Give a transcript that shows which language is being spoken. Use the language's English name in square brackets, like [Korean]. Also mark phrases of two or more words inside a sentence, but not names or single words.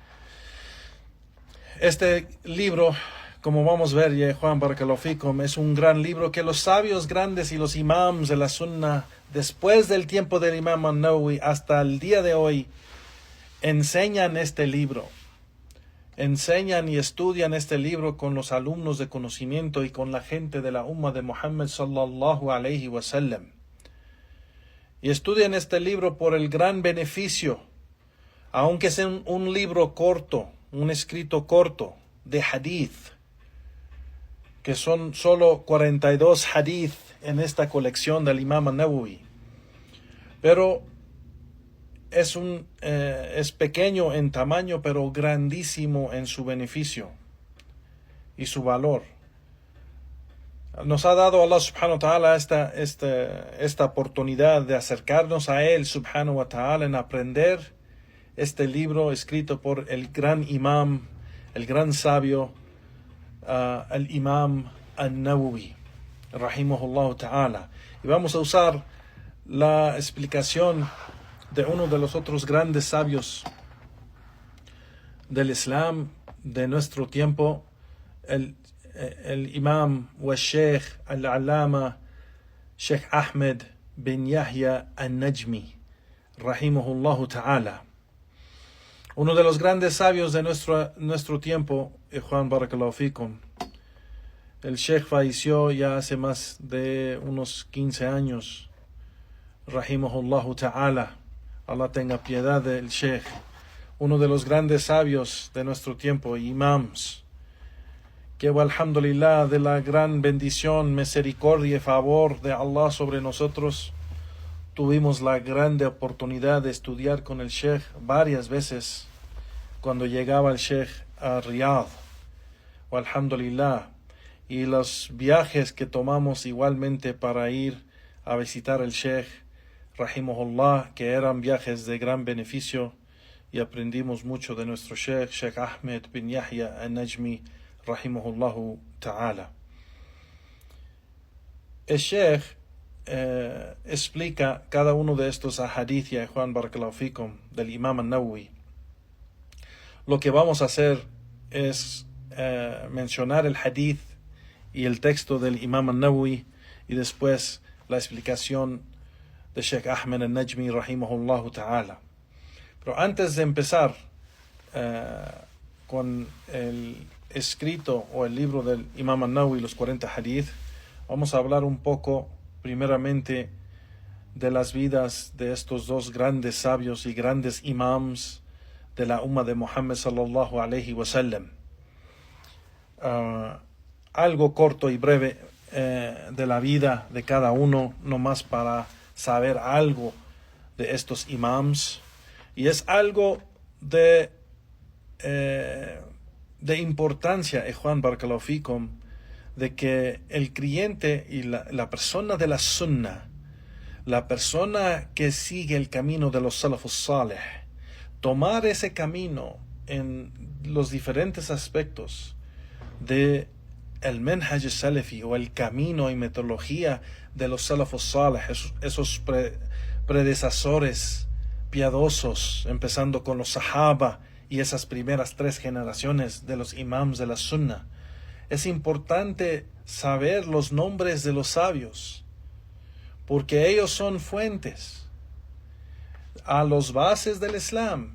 [Spanish] Este libro, como vamos a ver, ya Juan [Arabic] بارك الله فيكم, [Spanish] es un gran libro que los sabios grandes y los imams de la sunna, después del tiempo del Imam An-Nawawi hasta el día de hoy, enseñan este libro. Enseñan y estudian este libro con los alumnos de conocimiento y con la gente de la umma de Muhammad [Arabic] صلى الله عليه وسلم. [Spanish] Y estudian este libro por el gran beneficio, aunque sea un libro corto, un escrito corto de hadith, que son solo 42 hadith en esta colección del Imam An-Nawawi. Pero es pequeño en tamaño, pero grandísimo en su beneficio y su valor. Nos ha dado [Arabic] الله سبحانه وتعالى [Spanish] esta oportunidad de acercarnos a Él [Arabic] سبحانه وتعالى, [Spanish] en aprender este libro escrito por el gran imam, el gran sabio, el Imam An-Nawawi, [Arabic] رحمه الله تعالى. [Spanish] Y vamos a usar la explicación de uno de los otros grandes sabios del Islam de nuestro tiempo, el Imam wa Sheikh al-Allama Sheikh Ahmed bin Yahya al-Najmi, [Arabic] رحمه الله تعالى. [Spanish] Uno de los grandes sabios de nuestro tiempo, Juan [Arabic] بارك الله فيكم. [Spanish] El Sheikh falleció ya hace más de unos 15 años, [Arabic] رحمه الله تعالى. [Spanish] Allah tenga piedad del Sheikh, uno de los grandes sabios de nuestro tiempo, imams, que alhamdulillah, de la gran bendición, misericordia y favor de Allah sobre nosotros, tuvimos la grande oportunidad de estudiar con el Sheikh varias veces cuando llegaba el Sheikh a Riyadh, alhamdulillah, y los viajes que tomamos igualmente para ir a visitar el Sheikh rahimahullah, que eran viajes de gran beneficio, y aprendimos mucho de nuestro Sheikh Ahmed bin Yahya al-Najmi, [Arabic] رحمه الله تعالى. [Spanish] El Sheikh explica cada uno de estos ahadith, ya Juan [Arabic] بارك الله فيكم, [Spanish] del Imam An-Nawawi. Lo que vamos a hacer es mencionar el hadith y el texto del Imam An-Nawawi, y después la explicación de Sheikh Ahmed al-Najmi, [Arabic] رحمه الله تعالى. [Spanish] Pero antes de empezar con el escrito o el libro del Imam An-Nawawi, los 40 hadith, vamos a hablar un poco primeramente de las vidas de estos dos grandes sabios y grandes imams de la umma de Muhammad [Arabic] صلى الله عليه وسلم. [Spanish] Algo corto y breve de la vida de cada uno, nomás para saber algo de estos imams, y es algo de importancia, Juan [Arabic] بارك الله فيكم, [Spanish] de que el creyente y la persona de la sunna, la persona que sigue el camino de los [Arabic] السلف الصالح, [Spanish] tomar ese camino en los diferentes aspectos de el [Arabic] منهج سلفي, [Spanish] o el camino y metodología de los [Arabic] السلف الصالح, [Spanish] esos predecesores piadosos, empezando con los sahaba y esas primeras 3 generaciones de los imams de la sunna. Es importante saber los nombres de los sabios, porque ellos son fuentes a los bases del Islam.